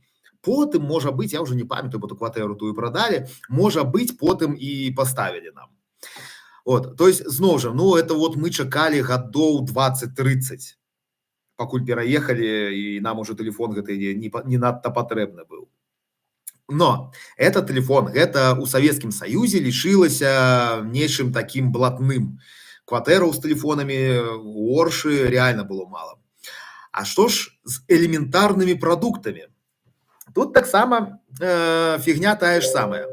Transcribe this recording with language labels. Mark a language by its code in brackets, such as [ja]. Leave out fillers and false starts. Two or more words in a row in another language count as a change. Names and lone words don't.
[be] Потым, можа быць, я ўжо не памятаю, бо ту кватэру тую прадалі, можа быць, потым і паставілі нам. То есть, зноў жа, [ru] это вот [be] мы чакалі гадоў 20-30, пакуль пераехалі, і нам ужо тэлефон гэты не надта патрэбны быў. [ru] Но этот телефон, [be] гэта у Савецкім Саюзе лічылася нечым таким блатным. Кватэраў з тэлефонамі у Оршы реально было мало. А што ж з элементарнымі прадуктамі? Тут таксама фігня тая ж самая.